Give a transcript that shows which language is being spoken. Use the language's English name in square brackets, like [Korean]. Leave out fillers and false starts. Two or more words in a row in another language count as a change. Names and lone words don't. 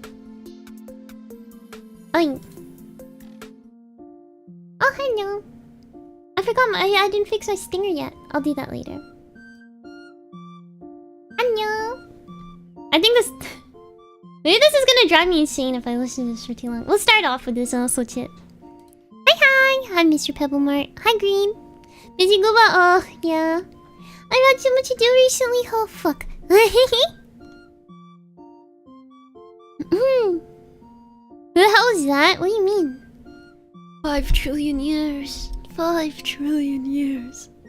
[English] Oh, hello. I forgot I didn't fix my stinger yet. I'll do that later. Hello. I think this... Maybe this is gonna drive me insane if I listen to this for too long. We'll start off with this and I'll switch it. Hi, hi. Hi, Mr. Pebblemart. Hi, Green. Busy Gooba. Oh, yeah. I've had so much to do recently. Oh, fuck. Who the hell is that? What do you mean? 5 trillion years. 5 trillion years.